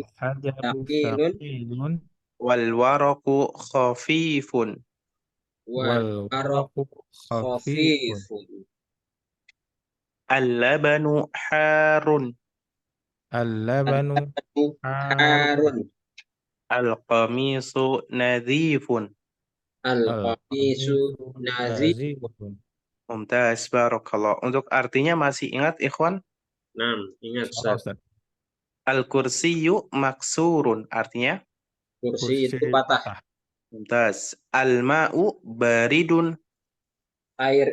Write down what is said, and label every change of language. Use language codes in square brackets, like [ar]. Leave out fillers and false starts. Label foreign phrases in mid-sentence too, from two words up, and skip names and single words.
[ar] Al-hajaru thaqilun. thaqilun. والورقُ خفيفٌ. Wal Wal araqu ورقٌ خفيفٌ. khafifun. اللبنُ حارٌّ. اللبنُ حارٌّ. Harun. القميصُ نظيفٌ. Al-qamisu Al-qamisu nazif. nazifun. ممتاز، بارك الله. [id] Untuk artinya masih ingat ikhwan? Nah, ingat Salah, Ustaz. Ustaz. [ar] الكرسيُّ مكسورٌ. Artinya? [id] Kursi Kursi itu patah. patah. [ar] ممتاز. الماءُ باردٌ. [id] Air